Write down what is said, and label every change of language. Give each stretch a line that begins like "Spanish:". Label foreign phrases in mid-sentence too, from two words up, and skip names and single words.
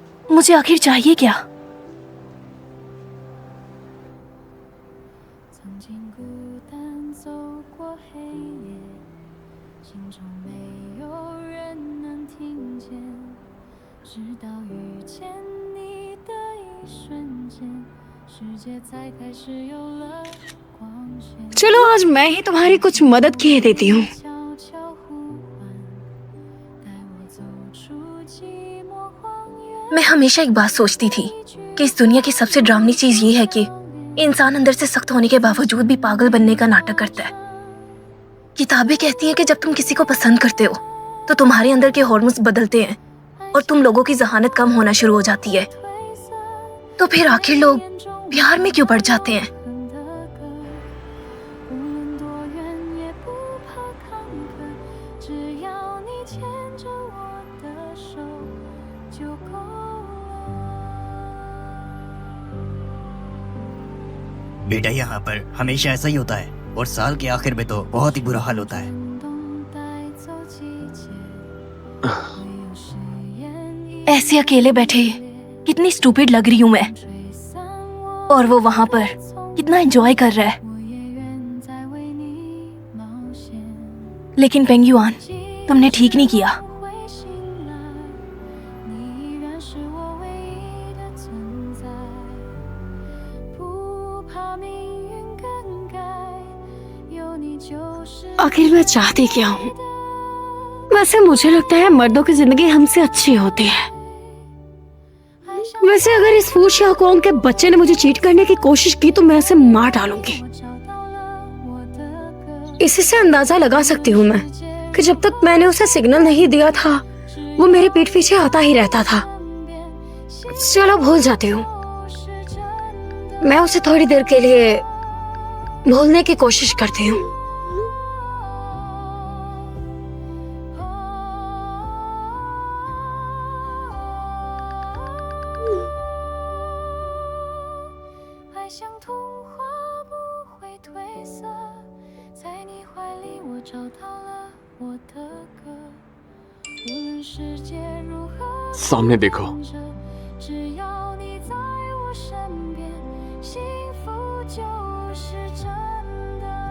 Hindi: मुझे आखिर चाहिए क्या?
Chinese: 曾经孤单走过黑夜，心中没有人能听见，直到遇见你的一瞬间，世界才开始有了光线。
Hindi: चलो आज मैं ही तुम्हारी कुछ मदद किए देती हूँ।
Chinese: 悄悄呼唤，带我走出寂寞荒原。
Hindi: मैं हमेशा एक बात सोचती थी कि इस दुनिया की सबसे डरावनी चीज ये है कि इंसान अंदर से सख्त होने के बावजूद भी पागल बनने का नाटक करता है। किताबें कहती हैं कि जब तुम किसी को पसंद करते हो तो तुम्हारे अंदर के हार्मोन्स बदलते हैं और तुम लोगों की जहानत कम होना शुरू हो जाती है। तो फिर आखिर लोग प्यार में क्यों पड़ जाते हैं?
Chinese: 无论多远也不怕坎坷，只要你牵着我的手就够了。
Hindi: बेटा यहाँ पर हमेशा ऐसा ही होता है और साल के आखिर में तो बहुत ही बुरा हाल होता है।
Chinese: 风带走季节，会有誓言一
Hindi: ऐसे अकेले बैठे कितनी स्टूपिड लग रही हूँ मैं,
Chinese: 吹散我
Hindi: और वो वहाँ पर कितना एंजॉय कर रहा है।
Chinese: 我也愿再为你冒险。
Hindi: लेकिन पेंगुआन, तुमने ठीक नहीं किया।
Chinese: 不会醒来，你依然是我唯一的存在，不怕命运更改，有你就是
Hindi: आखिर मैं चाहती क्या हूँ? वैसे मुझे लगता है मर्दों की जिंदगी हमसे अच्छी होती है। वैसे अगर इस फूश या कौम के बच्चे ने मुझे चीट करने की कोशिश की तो मैं उसे मार डालूंगी।
Chinese: 我找到了我的歌。
Hindi: इसी से अंदाजा लगा सकती हूँ मैं कि जब तक मैंने उसे सिग्नल नहीं दिया था वो मेरे पीठ पीछे आता ही रहता था। चलो भूल जाती हूँ। मैं उसे थोड़ी देर के लिए भूलने की कोशिश करती हूँ।
Chinese: 爱像童话不会褪色，在你怀里我找到了我的歌。无论世界如何
Hindi: सामने देखो।
Chinese: 变着，只要你在我身边，幸福就是真的。